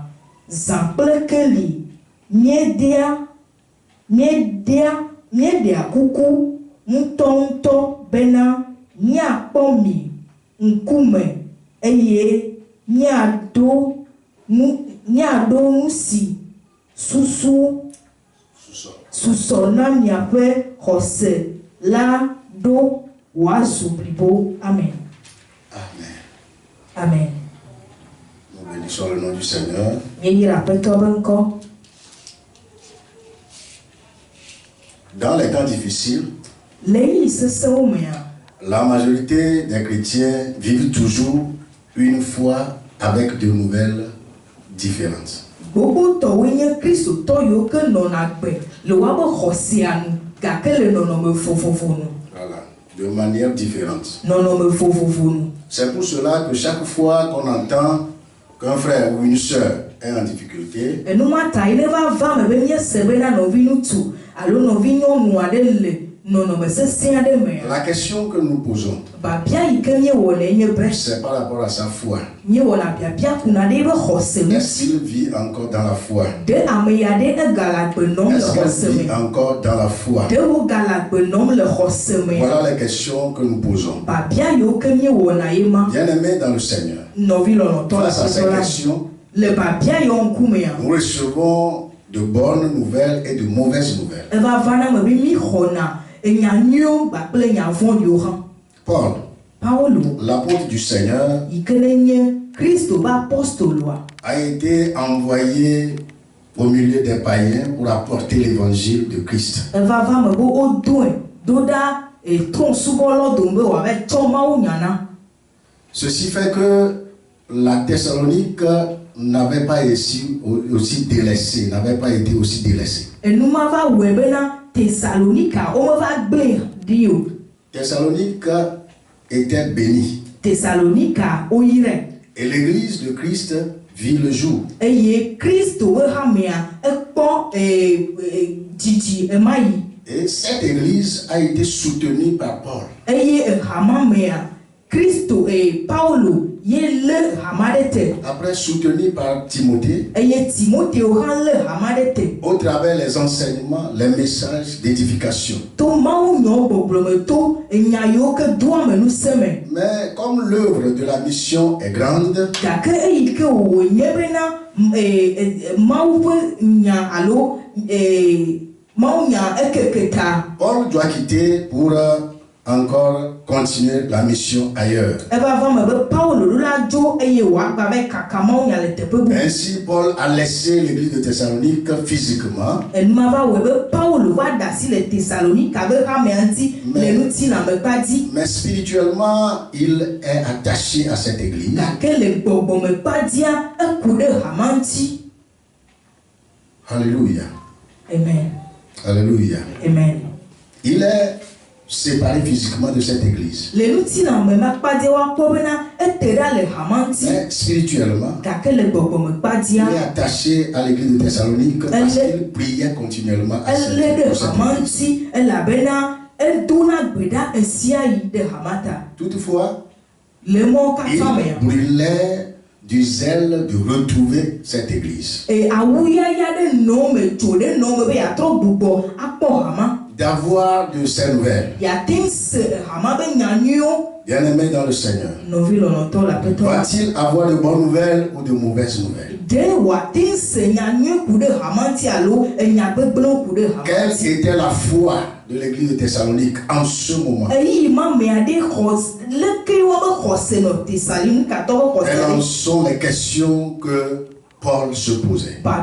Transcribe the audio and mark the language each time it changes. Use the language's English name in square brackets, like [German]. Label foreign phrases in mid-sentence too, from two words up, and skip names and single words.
[Ewe] Zã kple keli míeɖea kuku ŋutɔŋutɔ bena míakpɔ mi ŋkume eye míaɖo nu si susɔ na miaƒe xɔse la ɖo wòazu blibo. Amen. Amen. [French] Nous bénissons le nom du Seigneur. [Ewe] Míeyra aƒetɔ be ŋkɔ. [French] Dans les temps difficiles, [Ewe] le ɣeyiɣi sesẽwo mea, [French] la majorité des chrétiens vivent toujours une foi avec de nouvelles différentes. [Ewe] Gbogbootɔwoe nye kristotɔ yiwo ke nɔna gbe le woabe xɔsea nu gake le nɔnɔme vovovo nu. [French] Voilà, de manière différente. [Ewe] Nɔnɔme vovovo nu. [French] C'est pour cela que chaque fois qu'on entend qu'un frère ou une sœur est en difficulté, [Ewe] enumata yi ne va me be míese bena nɔvi ŋutsu alo nɔvi nyɔnu aɖe le nɔnɔme sesẽ aɖe mea, [French] la question que nous posons, [Ewe] babia yi ke míewɔna nye be [French] c'est par rapport à sa foi. [Ewe] míewɔna biabia kuna ɖe yibe xɔse [French] Est-ce [Ewe] ŋuti. [French] qu'il vit encore dans la foi? [Ewe] Ɖe ame ya ɖe egale agbe nɔm le [French] Est-ce [Ewe] xɔse [French] qu'elle vit [Ewe] me. [French] encore dans la foi? [Ewe] Ɖe wogale agbe nɔm le xɔse me. [French] Voilà les questions que nous posons. [Ewe] Babia yiwo ke míewɔna ye ma. [French] Bien-aimés dans le Seigneur, [Ewe] Nɔvi lɔlɔtɔ le [French] face à ces [Ewe] aƒetɔ la. [French] questions, [Ewe] Le babia yiwo ŋkumea, [French] nous recevons de bonnes nouvelles et de mauvaises nouvelles. [Ewe] eva va na me be mí xɔna enya nyuiwo kpakple enya vɔ̃ɖiwo hã. [French] Paul, [Ewe] Paulo [French] l'apôtre du Seigneur, [Ewe] yi ke ne nye Kristo be apostoloa, [French] a été envoyé au milieu des païens pour apporter l'évangile de Christ. [Ewe] eva va me be wodoe do ɖa trɔ̃subɔlɔ dome be wòava tsɔ mawunya na. [French] Ceci fait que la Thessalonique n'avait pas été aussi délaissée, n'avait pas été aussi délaissée. [Ewe] Enuma va wɔe bena Tesalonika womeva gblẽ ɖi o. [French] Thessalonique était bénie. [Ewe] Tesalonika woyrae. [French] Et l'église de Christ vit le jour. [Ewe] Eye Kristo be hamea ekpɔ dzidzi ema yi. [French] Et cette église a été soutenue par Paul. [Ewe] Eye hama mea Kristo Paulo ye le hama ɖe te. [French] Après soutenu par Timothée, [Ewe] Eye Timoteo hã le hama ɖe te. [French] au travers les enseignements, les messages d'édification. [Ewe] To Mawu nyɔ gbɔgblɔ me to enya yiwo ke doa me nusẽ me. [French] Mais comme l'œuvre de la mission est grande, [Ewe] Gake eyi ke wònye bena Mawu ƒe nya alo Mawu nya ekeke ta. [French] Paul doit quitter pour encore continuer la mission ailleurs. [Ewe] Eva va me be Paulo ɖo la dzo eye wòagba va kaka Mawu nya le teƒe bubu. [French] Ainsi, Paul a laissé l'église de Thessalonique physiquement, [Ewe] Enuma va wɔe be Paulo va da asi le Tesalonika be hamea ŋuti le ŋutilãme kpa dzi. [French] mais spirituellement, il est attaché à cette église. [Ewe] Gake le gbɔgbɔme kpa dzia eku ɖe hama ŋuti. [French] Alléluia. Amen. Alléluia. Amen. Il est séparé physiquement de cette église. [Ewe] Le ŋutilãme ma kpa dzia woakpɔ bena ete ɖa le hama ŋuti. [French] Mais spirituellement, [Ewe] Gake le gbɔgbɔme kpa dzia [French] il est attaché à l'église de Thessalonique parce qu'il priait continuellement à cette [Ewe] elé ɖe [French] église. [Ewe] hama ŋuti elabena edona gbe ɖa esia yi ɖe hama ta. [French] Toutefois, [Ewe] Le mɔ katã mea. [French] il brûlait du zèle de retrouver cette église, [Ewe] Awuyaya ɖe nɔ me tso ɖe nɔ me be yeatrɔ gbugbɔ akpɔ hama. [French] d'avoir de ces nouvelles. [Ewe] Yeate ŋu se hama be nya nyuiwo. [French] Bien-aimé dans le Seigneur, [Ewe] Nɔvi lɔlɔtɔ le aƒetɔ la. [French] va-t-il avoir de bonnes nouvelles ou de mauvaises nouvelles? [Ewe] Ɖe wòate ŋu se nya nyui ku ɖe hama ŋuti alo enya gbegblẽwo ku ɖe hama [French] Quelle [Ewe] ŋuti. [French] était la foi de l'église de Thessalonique en ce moment. Quelles sont les questions que Paul se posait?